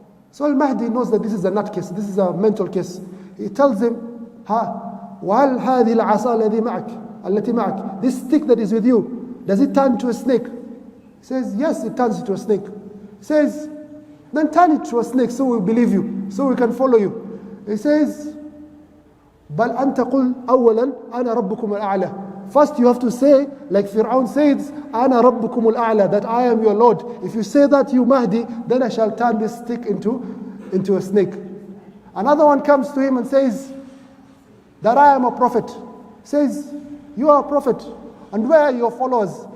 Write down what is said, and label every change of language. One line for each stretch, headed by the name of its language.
English: So al-Mahdi knows that this is a nut case, this is a mental case. He tells him,
Arabic: وَهَلْ هَذِي الْعَصَى الَّتِي مَعَكَ,
English: this stick that is with you, does it turn to a snake? He says, yes, it turns into a snake. He says, then turn it to a snake so we believe you, so we can follow you. He says,
Arabic: بَلْ أَنْتَ قُلْ أَوَّلًا أَنَا رَبُّكُمُ الْأَعْلَى.
English: First you have to say, like Fir'aun says,
Arabic: أَنَا رَبُّكُمُ الْأَعْلَى,
English: that I am your Lord. If you say that, you Mahdi, then I shall turn this stick into a snake. Another one comes to him and says, that I am a prophet. He says, you are a prophet, and where are your followers?